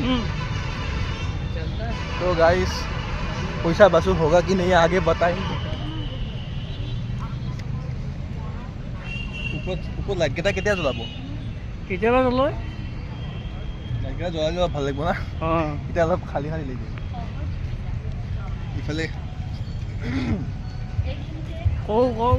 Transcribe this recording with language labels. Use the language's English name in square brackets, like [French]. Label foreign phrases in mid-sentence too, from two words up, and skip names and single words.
[Hindi] तो गाइज पैसा वसूल होगा कि नहीं आगे बताएं। [Assamese] ওপৰত লাইটকেইটা কেতিয়া জ্বলাব? কেতিয়াবা জ্বলায়। লাইটকেইটা জ্বলাই ল'ব ভাল লাগিব না। এতিয়া অলপ খালী খালী লাগিব। ইফালে কওঁ